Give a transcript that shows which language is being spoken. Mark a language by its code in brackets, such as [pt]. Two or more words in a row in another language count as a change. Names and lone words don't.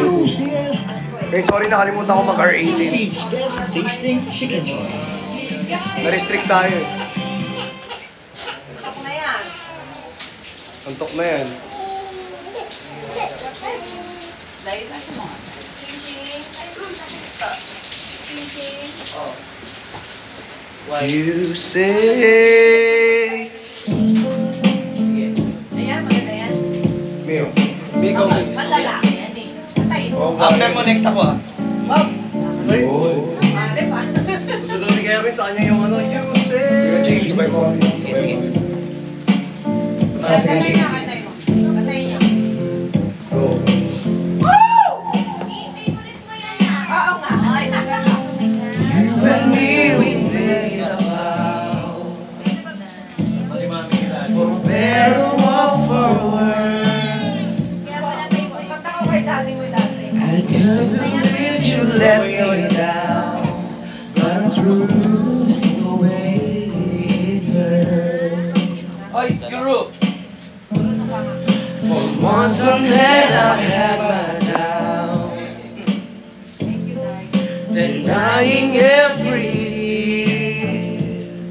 [tl] Okay, sorry, nakalimutan ko mag-R18. Na-restrict tayo eh. Antok na yan. Antok na yan. Dahil na sa mga. [en] You say... [tl] Ayan, maganda yan. Mio. Mio. Malalaki yan eh. Patayin mo. After mo, next ako ah. Wow! Ay! Mali pa. Gusto daw ni Kevin sa kanya yung ano, [en] you say... Change my coffee. [tl] Sige. Katay na, katay mo. Katay niyo. Go. Oo nga. Ay, [en] When we made a vow, for better or for worse, [tl] Kanta ko kay dati mo dati. [en] I can't believe you let me down, but through the way it hurts. [tl] Ay, Guru! [en] For months on end I've had my doubts, denying every tear.